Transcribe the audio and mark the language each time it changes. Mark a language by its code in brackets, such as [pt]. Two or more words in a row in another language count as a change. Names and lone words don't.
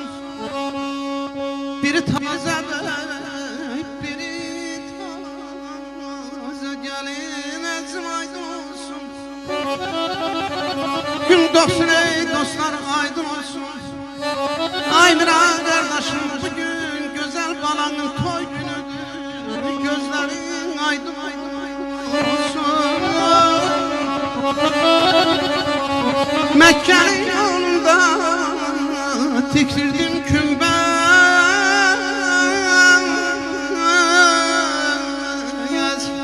[az] Biri taze bey, biri taze gəlin. Əcim aydın olsun. Gün doğsun ey dostlar, aydın olsun. [tr] Ay Miran kardeşim, bugün güzel balanın toy günüdür. Gözlerin aydın aydın olsun. Mekke'nin yolunda tiktirdim kümbez.